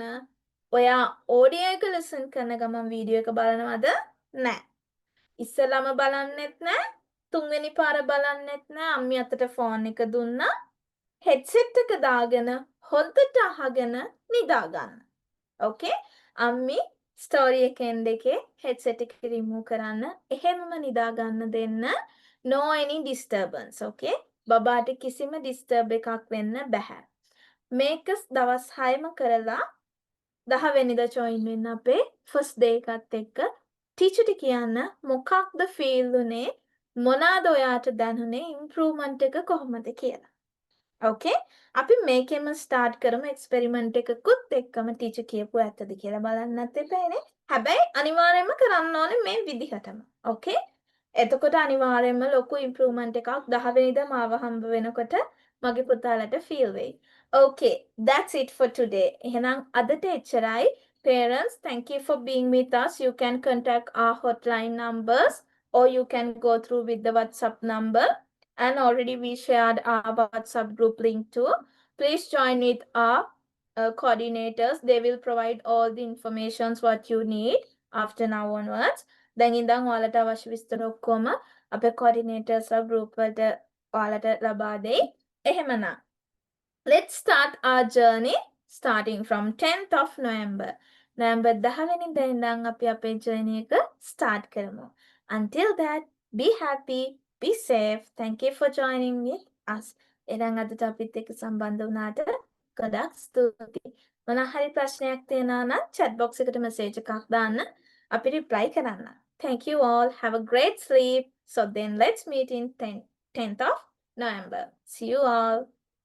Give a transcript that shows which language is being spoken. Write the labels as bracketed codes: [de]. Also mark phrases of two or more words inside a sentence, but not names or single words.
[si] ඔයා ඔඩියෝ එක listen කරන ගමන් වීඩියෝ එක බලනවද නැහැ ඉස්සෙල්ලාම බලන්නෙත් නැහැ තුන්වෙනි පාර බලන්නෙත් නැහැ අම්මි අතට ෆෝන් එක දුන්නා headset එක දාගෙන හොඳට අහගෙන නිදා ගන්න okay අම්මි ස්ටෝරි එකෙන් දෙකේ headset එක remove කරන්න එහෙමම නිදා ගන්න දෙන්න [en] no any disturbance okay [si] බබාට කිසිම disturb එකක් වෙන්න බෑ මේක දවස් 6ම කරලා 10 වෙනිදා join වෙන්න අපේ [en] first day [si] එකත් එක්ක ටීචර්ට කියන්න මොකක්ද ෆීල් උනේ මොනවාද ඔයාට දැනුනේ ඉම්ප්‍රූව්මන්ට් එක කොහොමද කියලා okay අපි මේකෙම ස්ටාර්ට් කරමු එක්ස්පෙරිමන්ට් එකකුත් එක්කම ටීචර් කියපු ඇත්තද කියලා බලන්නත් එපානේ හැබැයි අනිවාර්යයෙන්ම කරන්න ඕනේ මේ විදිහටම okay එතකොට අනිවාර්යයෙන්ම ලොකු ඉම්ප්‍රූව්මන්ට් එකක් 10 වෙනිදා මාව හම්බ වෙනකොට මගේ පුතාලට ෆීල් වෙයි [en] okay that's it for today [si] එහෙනම් අදට එච්චරයි [en] parents thank you for being with us you can contact our hotline numbers or you can go through with the WhatsApp number and already we shared our WhatsApp group link too please join with our coordinators they will provide all the informations what you need after now onwards දැන් [si] ඉඳන් ඔයාලට අවශ්‍ය විස්තර ඔක්කොම අපේ coordinatorsලා group වලට ඔයාලට ලබා දෙයි එහෙමනම් [en] let's start our journey starting from 10th of November November 10 [si] වෙනිදා ඉඳන් අපි අපේ journey එක start කරමු [en] until that be happy be safe thank you for joining with us [si] එහෙනම් අදට අපිත් එක්ක සම්බන්ධ වුණාට ගොඩක් ස්තුතියි මොනවා හරි ප්‍රශ්නයක් තියෙනවා නම් [en] chat box [si] එකට message එකක් දාන්න අපි reply කරන්න [en] thank you all have a great sleep so then let's meet in 10th of November see you all